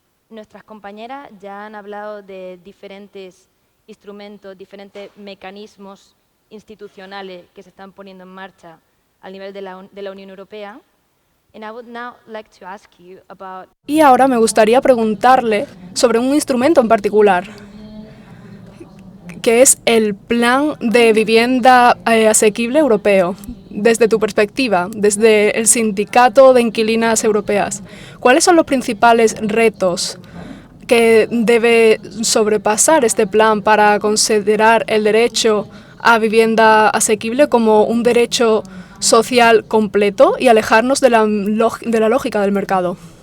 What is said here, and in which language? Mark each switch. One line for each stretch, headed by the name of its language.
Spanish: Nuestras compañeras ya han hablado de diferentes instrumentos, diferentes mecanismos institucionales que se están poniendo en marcha a nivel de la Unión Europea,
English: And I would now like to ask you about...
Spanish: Y ahora me gustaría preguntarle sobre un instrumento en particular, que es el Plan de Vivienda Asequible Europeo. Desde tu perspectiva, desde el Sindicato de Inquilinas Europeas, ¿cuáles son los principales retos que debe sobrepasar este plan para considerar el derecho a vivienda asequible como un derecho social completo y alejarnos de la lógica del mercado?